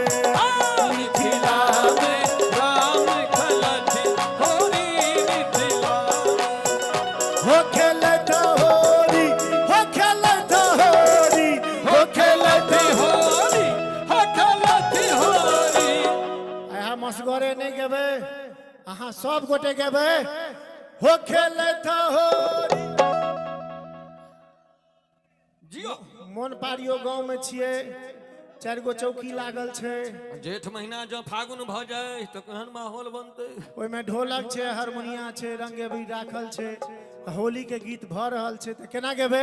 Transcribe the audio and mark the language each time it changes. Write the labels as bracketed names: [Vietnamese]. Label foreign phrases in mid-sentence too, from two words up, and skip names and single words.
[Maithili] मिथिला में राम खेलत होरी, मिथिला हो खेलत होरी, हो खेलत होरी, हो खेलत होरी, हो खेलत होरी। अहाँ मसगरे नहीं गेबे, अहाँ सब गोटे गेबे। हो खेलत होरी। जियो मोन पारियो गांव में छिए, 4 गो चौकी लागल छे। जेठ महीना जब फागुन भ जाए तो केहन माहौल बनते। ओइ में ढोलक छे, हारमोनिया छे, रंगे भी राखल छे, होली के गीत भ रहल छे त केना गेबे।